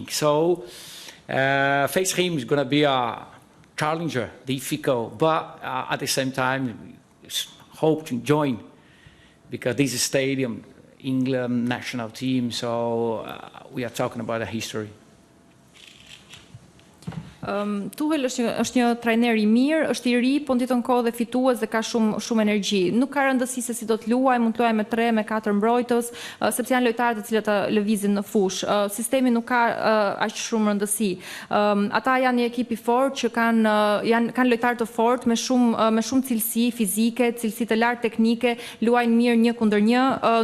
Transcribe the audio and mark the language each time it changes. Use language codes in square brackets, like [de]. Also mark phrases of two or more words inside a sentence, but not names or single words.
[en] So, face him is going to be a challenger, difficult, but at the same time, hope to join, because this is stadium, England national team, so we are talking about a history. [sq] Tuchel është një trajner I mirë, është I ri, po në ditën kohë dhe fitues dhe ka shumë energji. Nuk ka rëndësi se si do të luaj, mund të luaj me 3, me 4 mbrojtës, sepse janë lojtarët të cilët lëvizin në fush. Sistemi nuk ka aq shumë rëndësi. Ata janë një ekip I fortë që kanë lojtarë të fortë me shumë cilësi fizike, cilësi të lartë teknike, luajnë mirë 1 kundër 1.